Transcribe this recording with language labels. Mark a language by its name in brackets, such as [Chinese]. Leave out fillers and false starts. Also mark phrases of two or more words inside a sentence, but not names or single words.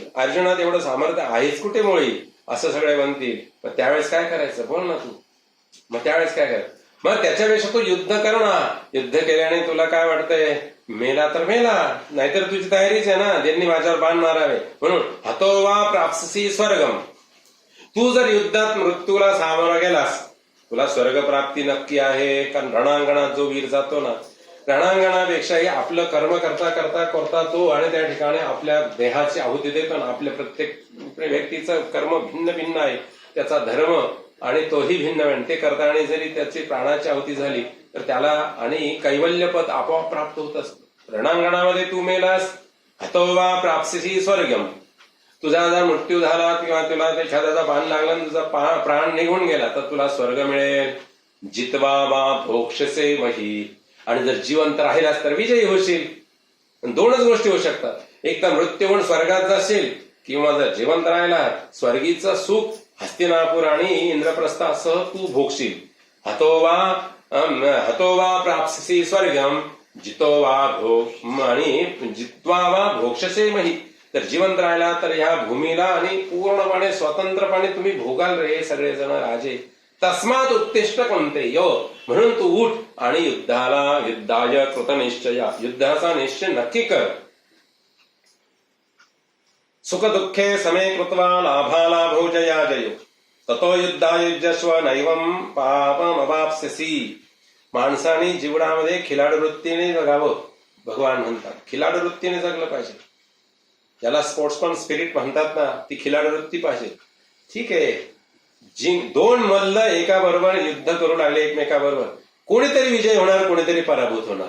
[Marathi] अर्जुनात एवढं सामर्थ्य आहेच कुठे मुळी असं सगळे म्हणतील. पण त्यावेळेस काय करायचं बोल ना तू. मग त्यावेळेस काय करायचं, मग त्याच्यापेक्षा तू युद्ध कर ना. युद्ध केल्याने तुला काय वाटतंय, मेला तर मेला, नाहीतर तुझी तयारीच आहे ना, ज्यांनी माझ्यावर बाण मारावे. [Sanskrit] म्हणून हतो वा प्राप्सी स्वर्गम, [Marathi] तू जर युद्धात मृत्यूला सामोरा गेलास तुला स्वर्ग प्राप्ती नक्की आहे. कारण रणांगणात जो वीर जातो ना, रणांगणापेक्षाही आपलं कर्म करता करता करता तो आणि त्या ठिकाणी आपल्या देहाची आहुती देतो ना. आपल्या प्रत्येक व्यक्तीचं कर्म भिन्न भिन्न आहे, त्याचा धर्म आणि तोही भिन्न भिन्न. ते करताना जरी त्याची प्राणाची आहुती झाली तर त्याला आणि कैवल्यपद आपोआप प्राप्त होत असतं. रणांगणामध्ये तू मेलास, [Sanskrit] हतो वा प्राप्सी स्वर्गम, [Marathi] तुझा जर मृत्यू झाला किंवा तुला एखाद्याचा बाण लागला आणि तुझा प्राण निघून गेला तर तुला स्वर्ग मिळेल. [Sanskrit] जितवा वा भोक्षसे मही, [Marathi] आणि जर जिवंत राहिलास तर विजयी होशील. दोनच गोष्टी होऊ शकतात, एक तर मृत्यू होऊन स्वर्गात जाशील किंवा जर जिवंत राहिला स्वर्गीचं सुख हस्तिनापूर आणि इंद्रप्रस्थासह तू भोगशील. [Sanskrit] हतो वा प्राप्सी स्वर्गम जितो वा आणि जित्वा वा भोक्षसे मही, [Marathi] तर जिवंत राहिला तर ह्या भूमीला आणि पूर्णपणे स्वतंत्रपणे तुम्ही भोगाल रे सगळेजण राजे. [Sanskrit] तस्मात उत्तिष्ठ कौंतेय, [Marathi] म्हणून तू उठ आणि [Sanskrit] युद्धाय कृतनिश्चया, [Marathi] युद्धाचा निश्चय नक्की कर. [Sanskrit] सुख दुःखे समे कृत्वा लाभालाभो जया जयो ततो युद्धाय युज्यस्व नैवं पापमवाप्स्यसि. [Marathi] माणसाने जीवनामध्ये खिलाडू वृत्तीने जगावं, भगवान म्हणतात. खिलाडू वृत्तीने जगलं पाहिजे, ज्याला [English] sportsman spirit [Marathi] म्हणतात ना, ती खिलाडू वृत्ती पाहिजे. ठीक आहे, दोन मल्ल एका बरोबर युद्ध करू लागले एकमेकाबरोबर, कोणीतरी विजय होणार कोणीतरी पराभूत होणार.